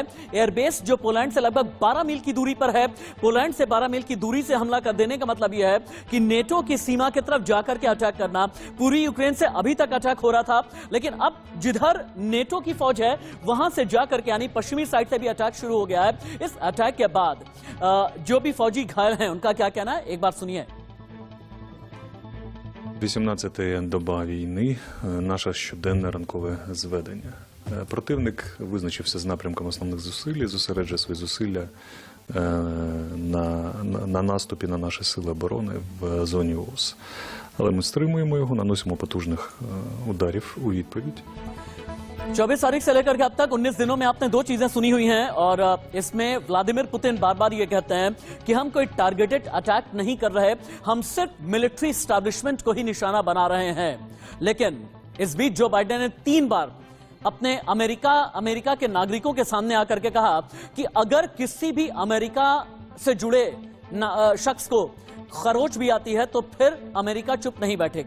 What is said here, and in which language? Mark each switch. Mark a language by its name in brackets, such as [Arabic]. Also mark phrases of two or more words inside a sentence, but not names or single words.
[Hindi] एयरबेस जो पोलैंड से लगभग 12 मील की दूरी पर है। पोलैंड से 12 मील की दूरी से हमला कर देने का मतलब यह है कि नेटो की सीमा की तरफ जाकर के अटैक करना। पूरी यूक्रेन से अभी तक अटैक हो रहा था, लेकिन अब जिधर नेटो की फौज है वहां से जाकर के यानी पश्चिमी साइड से भी अटैक शुरू हो गया है। इस अटैक के बाद जो भी फौजी घायल हैं उनका क्या कहना है, एक बार सुनिए। [Ukrainian] 18-та доба війни, наше щоденне ранкове зведення. Противник визначився з напрямком основних зусиль і зосереджує свої зусилля на наступі на наші сили оборони в зоні ООС. Але ми стримуємо його, наносимо потужних ударів у відповідь. [Hindi] 24 तारीख से लेकर के अब तक 19 दिनों में आपने दो चीजें सुनी हुई हैं और इसमें व्लादिमीर पुतिन बार बार ये कहते हैं कि हम कोई [English] targeted attack [Hindi] नहीं कर रहे, हम सिर्फ [English] military establishment [Hindi] को ही निशाना बना रहे हैं। लेकिन इस बीच जो बाइडेन ने 3 बार अपने अमेरिका के नागरिकों के सामने आकर के कहा कि अगर किसी भी अमेरिका से जुड़े शख्स को खरोच भी आती है तो फिर अमेरिका चुप नहीं बैठेगा।